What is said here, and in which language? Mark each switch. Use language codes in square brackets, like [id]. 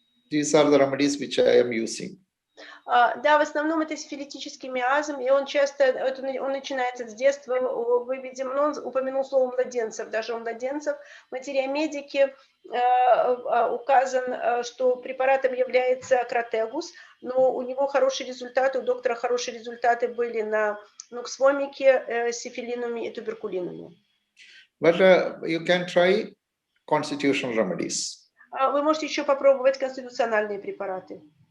[en] These are the remedies which I am using. [ru] Да, в основном это сифилитический миазм, и он часто, он начинается с детства, вы, видимо, он упомянул слово младенцев, даже у младенцев. В материи медики указан, что препаратом является Кротегус, но у него хорошие результаты, у доктора хорошие результаты были на нуксвомике, сифилинуме и туберкулинуме. [en] But you can try constitutional remedies. [ru] Вы можете еще попробовать конституциональные препараты.